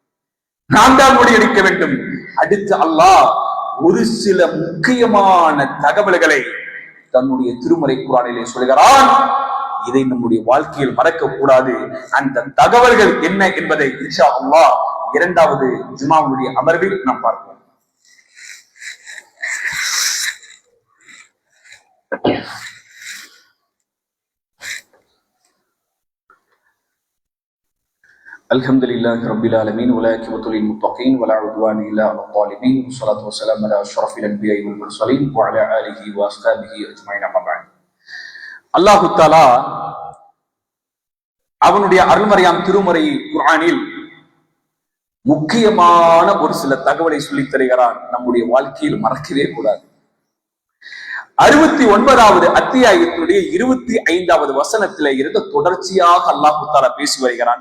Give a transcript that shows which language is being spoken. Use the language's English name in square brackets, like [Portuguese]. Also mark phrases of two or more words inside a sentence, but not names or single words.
[Tamil] அடுத்து அல்லாஹ் ஒரு சில முக்கியமான தகவல்களை தன்னுடைய திருமறை குர்ஆனிலே சொல்கிறான். இதை நம்முடைய வாழ்க்கையில் மறக்க கூடாது. அந்த தகவல்கள் என்ன என்பதை [Arabic] إن شاء الله [Tamil] 2வது ஜுமாவுடைய அமர்வில் நாம் பார்ப்போம். [Arabic] الحمد لله رب العالمين، ولا عاقبة للمتقين، ولا عدوان إلا على الظالمين، والصلاة والسلام على أشرف الأنبياء والمرسلين وعلى آله وأصحابه أجمعين، أما بعد. الله تعالى [Tamil] அவனுடைய அருள்மறையாம் திருமறை குர்ஆனில் முக்கியமான ஒரு சில தகவலை சொல்லித் தருகிறான். நம்முடைய வாழ்க்கையில் மறக்கவே கூடாது. 69வது அத்தியாயத்தினுடைய 25வது வசனத்திலே இருந்து தொடர்ச்சியாக [Arabic] الله تعالى [Tamil] பேசி வருகிறான்.